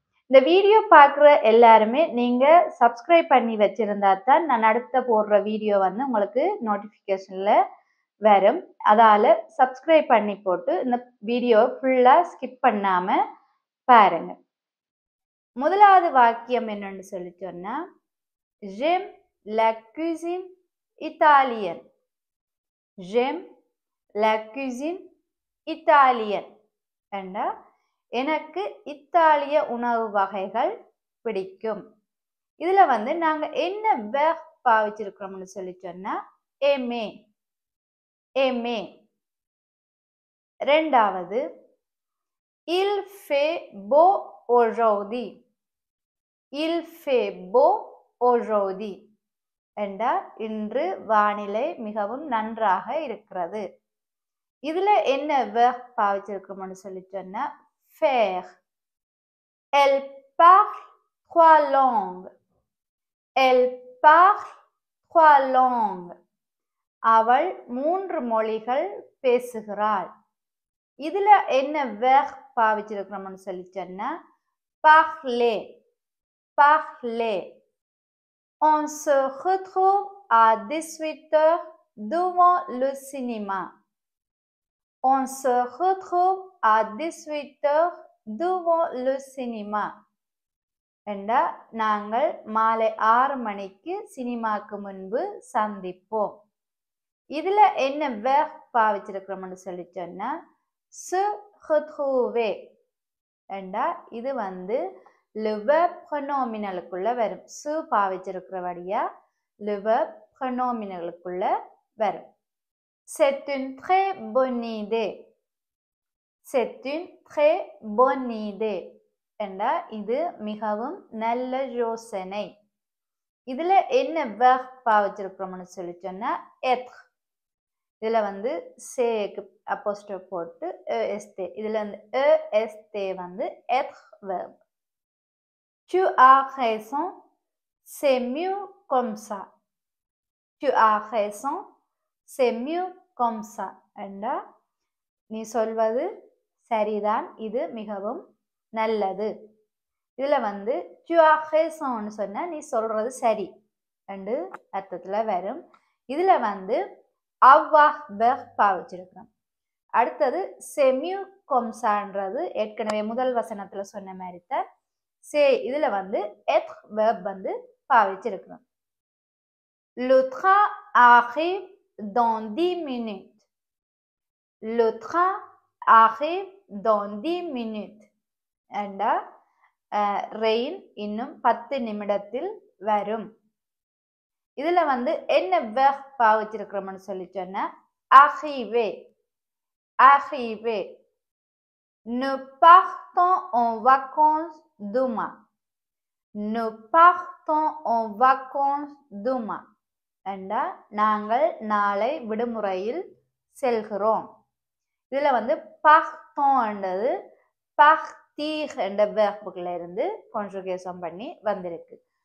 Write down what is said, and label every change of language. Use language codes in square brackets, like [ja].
[ta] இந்த வீடியோ பார்க்குற எல்லாருமே நீங்க சப்ஸ்கிரைப் பண்ணி வச்சிருந்தா தான் நான் அடுத்த போடுற வீடியோ உங்களுக்கு நோட்டிஃபிகேஷன்ல வரும். அதால சப்ஸ்கிரைப் பண்ணி போட்டு இந்த வீடியோ ஃபுல்லா ஸ்கிப் பண்ணாம பாருங்க. முதலாவது வாக்கியம் என்னன்னு சொல்லி சொன்னா, [fr] j'aime la cuisine italienne. j'aime la cuisine italienne. [ta] என்றா எனக்கு இத்தாலிய உணவு வகைகள் பிடிக்கும். இதுல நாங்க என்ன verb பாவிச்சிருக்கிறோம்னு சொல்லி சொன்னா aimer. [fr] aimer. ரெண்டாவது, il fait beau aujourd'hui. il fait beau aujourd'hui. [ta] என்றா இன்று வானிலை மிகவும் நன்றாக இருக்கிறது. இதுல என்ன verb பாவிச்சிருக்கோம்னு சொல்லி சொன்னா faire. [fr] elle parle 3 langues. elle parle 3 langues. [ta] அவள் 3 மொழிகள் பேசுகிறாள். இதுல என்ன verb பாவிச்சிருக்கோம்னு சொல்லி சொன்னா parler. [fr] parler. on se retrouve à 18h devant le cinéma. on se retrouve à 18h devant le cinéma. [ta] என்றா நாங்கள் மாலை 6 மணிக்கு சினிமாக்கு முன்பு சந்திப்போம். இதுல என்ன verb பாவிச்சிருக்கிறோம்னு சொல்லி சொன்னா se retrouver. என்றா இது le verb pronominalக்குள்ள வரும். se பாவிச்சிருக்கிறபடியா le verb pronominalக்குள்ள வரும். [fr] c'est une très bonne idée. c'est une très bonne idée. [ta] என்றா இது மிகவும் நல்ல யோசனை. இதுல என்ன verb பாவிச்சிருக்கிறோம்னு சொல்லி சொன்னா être. இதுல சேக்கு அப்போஸ்ட்ரோஃப் போட்டு est. [fr] இதுல est être verb. tu as raison, c'est mieux comme ça. tu as raison, c'est mieux comme ça. [ta] என்றா நீ சொல்வது சரிதான், இது மிகவும் நல்லது. இதுல [fr] tu as raison [ta] சொன்னா நீ சொல்றது சரி என்று அர்த்தத்துல வரும். இதுல avoir verb பாவிச்சிருக்கிறோம். அடுத்தது [fr] c'est mieux comme ça- [ta] ன்றது ஏற்கனவே முதல் வசனத்துல சொன்ன மாதிரி தான் இதுல être verb பாவிச்சிருக்கிறோம். [fr] le train arrive dans 10 minutes. le train arrive dans 10 minutes. [ta] என்றா ரெயின் இன்னும் 10 நிமிடத்தில் வரும். இதுல என்ன verb பாவிச்சிருக்கிறோம்னு சொல்லி சொன்னா arriver. [fr] arriver. nous partons en vacances demain. nous partons en vacances demain. [ta] என்றா நாங்கள் நாளை விடுமுறையில் செல்கிறோம். இதுல partons என்றது partir என்ற verb-ல இருந்து conjugation பண்ணி வந்திருக்கு.